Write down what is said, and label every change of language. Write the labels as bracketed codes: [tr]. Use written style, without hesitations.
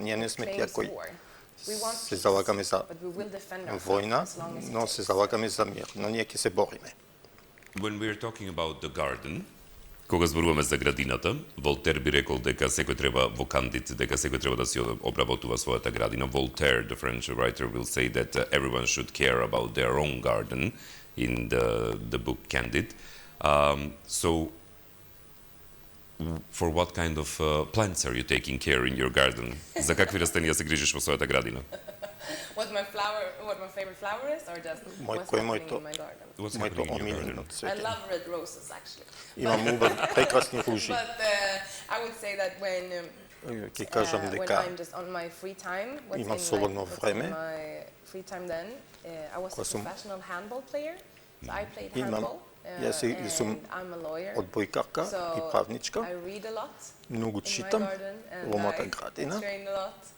[mk] Ние не сме тие кои се залагаме за војна, но се залагаме за мир. Но ние ќе се бориме. [en] When we are talking about the garden, [mk] кога зборуваме за градината, Волтер би рекол дека секој треба во Кандид, дека секој треба да си обработува својата градина. [en] Voltaire, the French writer, will say that everyone should care about their own garden in the book Candid. So, for what kind of plants are you taking care in your garden? [mk] За какви растенија се грижиш во својата градина? [en] What my favorite flower is, or just what's happening in my garden? What's happening in your garden? I love red roses, actually. [mk] Имам прекрасни ружи. [en] But I would say that when I'm just on my free time, [mk] имам слободно време, [en] my free time then, I was a professional handball player. So I played handball. [mk] Јас сум одбојкарка и правничка. Многу читам во мојата градина.